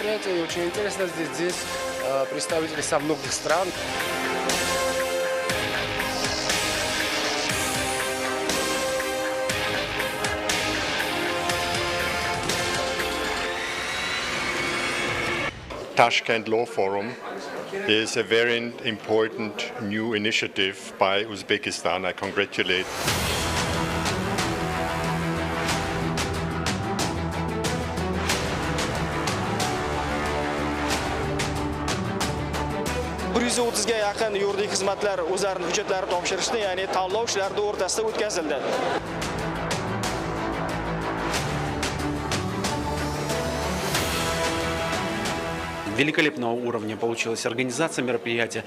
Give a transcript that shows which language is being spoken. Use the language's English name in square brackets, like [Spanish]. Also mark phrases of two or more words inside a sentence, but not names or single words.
[Russian] И очень интересно, здесь представители со многих стран. [English] Tashkent Law Forum is a very important new initiative by Uzbekistan. I congratulate. [Uzbek] ga yaqin yuridik xizmatlar o'zlarining hujjatlarini topshirishni, ya'ni tanlov ishlarida o'rtasida o'tkazildi. [Russian] Великолепного уровня получилась организация мероприятия.